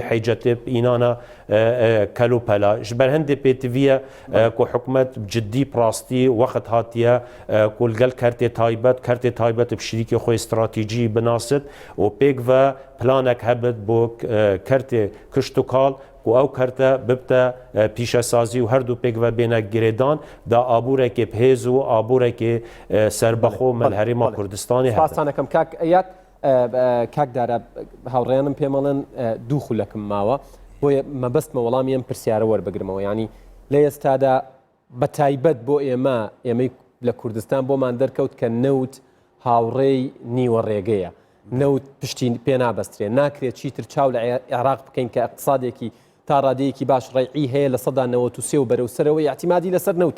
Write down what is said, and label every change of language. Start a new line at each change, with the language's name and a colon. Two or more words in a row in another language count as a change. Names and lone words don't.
Kurdish: heycetê înana kelûpela ji ber hindê pêtiviye ku hikûmet ciddî rastî wexet hatiye ku gel kertê taybet bi şîrîkê xwe stratêjî binasit û pêk ve planek hebit bo kertê kiştûkal و ئەو کەرتە ببتە پیشەسازی و هەردوو پێک بە بێنە گرێدان دا ئابوورێکی بهێز و ئابوورێکی سەربەخۆ مەل هەرێما کوردستانی
Central Kurdish: هەستانەکەم کاک ئەیات کاکدارە هاوڕێیانم پێمەڵێن دوو خولەکم ماوە بۆیە مەبەستمە وەڵامی ئەم پرسیارە وەربگرمەوە ینی لە ئێستادا بە تایبەت بۆ ئێمەی لە کوردستان بۆمان دەرکەوت کە نەوت هاوڕێی نیوە ڕێگەیە نەوت پشتی پێ نابەسترێ ناکرێت چیتر چاو لە عێراق بکەین کە اقتصادێکی تا ڕادەیەکی باش ڕێعی هەیە لە 93 و بەرەو سەرەوەی اعتیمادی لەسەر نەوتە